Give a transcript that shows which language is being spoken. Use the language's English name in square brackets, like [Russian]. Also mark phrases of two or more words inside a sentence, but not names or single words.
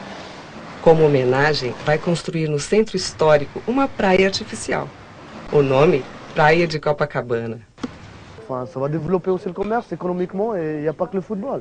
[Portuguese] Como homenagem, vai construir no centro histórico uma praia artificial. O nome, Praia de Copacabana. [French] Enfin, ça va développer aussi le commerce économiquement et il n'y a pas que le football.